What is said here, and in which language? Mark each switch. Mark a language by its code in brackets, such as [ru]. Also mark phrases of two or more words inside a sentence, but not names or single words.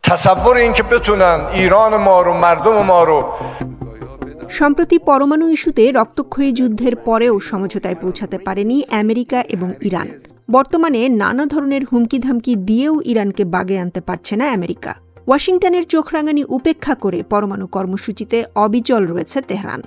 [fa] تصور اینکه بتونن ایران ما رو مردم ما رو [bn] সম্প্রতি পরমাণু ইস্যুতে রক্তক্ষয়ী যুদ্ধের পরেও সমঝোতায় পৌঁছাতে পারেনি আমেরিকা এবং ইরান। বর্তমানে নানা ধরনের হুমকি-ধামকি দিয়েও ইরানকে বাগে আনতে পারছে না আমেরিকা। ওয়াশিংটনের চোখরাঙানি উপেক্ষা করে পরমাণু কর্মসূচিতে অবিচল রয়েছে তেহরান।